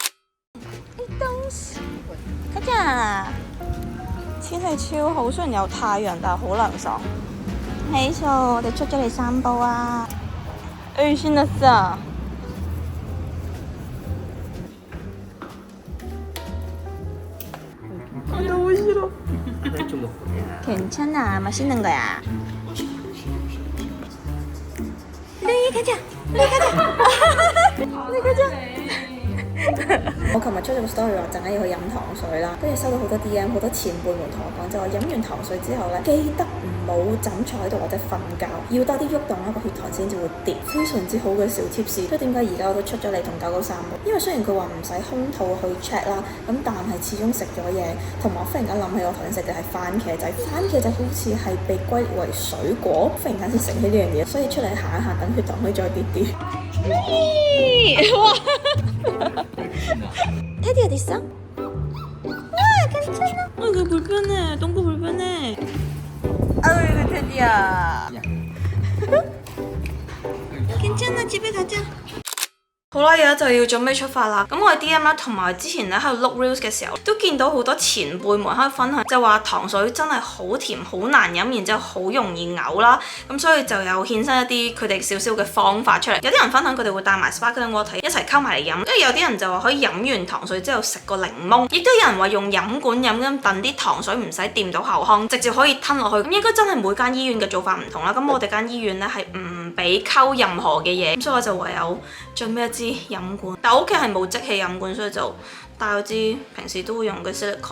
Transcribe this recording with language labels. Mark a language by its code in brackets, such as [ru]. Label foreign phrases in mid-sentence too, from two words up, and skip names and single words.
[yue] 家姐，天氣超好，雖然有太陽，但係好涼爽。希素，我哋出咗嚟散步啊！先得咋？ [ko] 괜찮아, 맛있는 거야. 네, 가자. 네, 가자. 네, 가자. [yue] 我琴日出咗個 story 話陣間要去飲糖水啦，跟住收到好多 DM， 好多前輩們同我講，就話飲完糖水之後咧，記得唔好枕坐喺度或者瞓覺，要多啲喐動啦，個血糖先至會跌。非常之好嘅小 tips。所以點解而家我都出咗嚟同狗狗散步？因為雖然佢話唔使空肚去 check 啦，咁但係始終食咗嘢，同埋我忽然間諗起我頭先食嘅係番茄仔，番茄仔好似係被歸為水果，忽然間先醒起呢樣嘢，所以出嚟行一行，等血糖可以再跌啲。 [ko] 哇！ 테디 어디 있어? 와 괜찮아. 이거 불편해. 똥꼬 불편해. 아유 이거 테디야. 괜찮아 집에 가자. [yue] 好啦，而家就要準備出發啦。咁我喺 DM 啦，同埋之前咧喺度碌 reels 嘅時候，都見到好多前輩們喺度分享，就話糖水真係好甜，好難飲，然之後好容易嘔啦。咁所以就有衍生一啲佢哋少少嘅方法出嚟。有啲人分享佢哋會帶埋 [en] sparkling water [yue] 一齊溝埋嚟飲，跟住有啲人就話可以飲完糖水之後食個檸檬，亦都有人話用飲管飲咁燉啲糖水唔使掂到口腔，直接可以吞落去。咁應該真係每間醫院嘅做法唔同啦。咁我哋間醫院咧係唔俾溝任何嘅嘢，咁所以我就唯有準備一支飲管，但我屋企係冇即棄飲管，所以就帶咗支平時都會用嘅 silicone。